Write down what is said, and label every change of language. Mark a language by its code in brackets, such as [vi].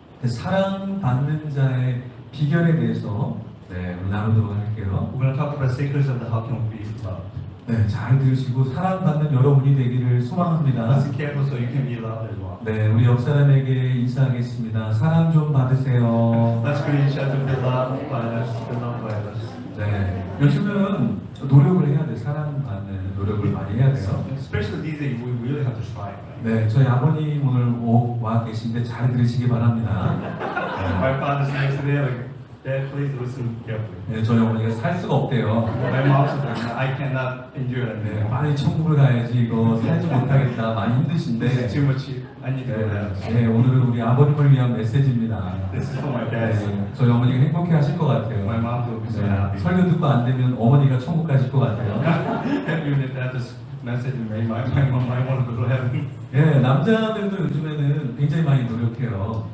[ko] 사랑받는 자의 비결에 대해서 오늘 나누도록 할게요. [en] We're going to talk about the secrets of the how can we be loved. [ko] 네, 잘 들으시고 사랑받는 여러분이 되기를 소망합니다. [en] Listen careful so you can be loved as well. [ko] 네, 우리 옆 사람에게 인사하겠습니다. 사랑 좀 받으세요. [en] Let's greet each other, be loved by us, be loved by us. [ko] 네, 요즘은 노력을 해야 돼. 사랑받는 노력을 많이 해야 돼요. [en] Especially these days, we really have to try. Right? [ko] 네, 저희 아버님 오늘 와 계신데 잘 들으시기 바랍니다. [en] My father's next to there, like, Dad, please listen carefully. [ko] 네, 저희 어머니가 살 수가 없대요. [en] My mom said, I cannot endure that. [ko] 네, 빨리 천국을 가야지 이거 살지 못하겠다. 많이 [en] This [ko] 힘드신데. [en] is too much. I need to go there. [ko] 네, 오늘은 우리 아버님을 위한 메시지입니다. [en] This is for my dad. [ko] 네, 저희 어머니가 행복해 하실 것 같아요. [en] My mom will be so [ko] 네, [en] happy. [ko] 설교 듣고 안 되면 어머니가 천국 가실 것 같아요. [en] Even if that is message me, my mom might want to go to heaven. [ko] 예, 남자들도 요즘에는 굉장히 많이 노력해요.